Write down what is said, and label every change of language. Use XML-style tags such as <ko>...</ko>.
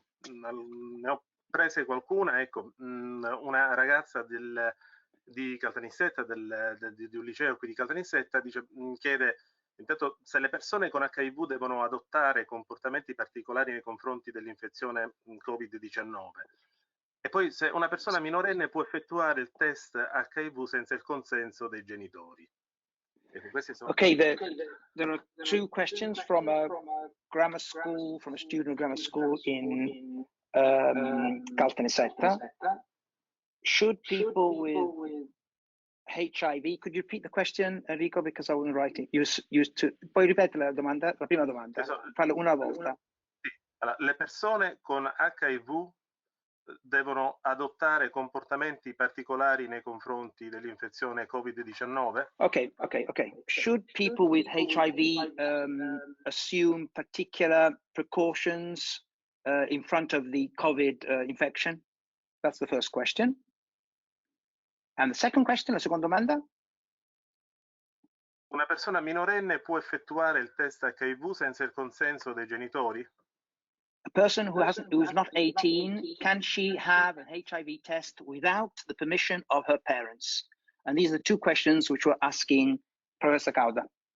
<it>Ne ho prese qualcuna, ecco, una ragazza di Caltanissetta, di un liceo qui di Caltanissetta, chiede intanto se le persone con HIV devono adottare comportamenti particolari nei confronti dell'infezione Covid-19 e poi se una persona minorenne può effettuare il test HIV senza il consenso dei genitori.</it> <en>Okay, there are two questions from a grammar school, from a student grammar school in Caltanissetta. Should people with HIV, could you repeat the question, Enrico, because I wasn't writing.</en> <it>Puoi ripetere la domanda, la prima domanda, farlo una volta. Sì. Allora, le persone con HIV devono adottare comportamenti particolari nei confronti dell'infezione Covid-19?</it> <en>Okay. Should people with HIV assume particular precautions in front of the COVID infection? That's the first question. And the second question,</en> <it>la seconda domanda? Una persona minorenne può effettuare il test HIV senza il consenso dei genitori?</it> <en>A person who is not 18, can she have an HIV test without the permission of her parents? And these are the two questions which we're asking Professor Cauda.</en>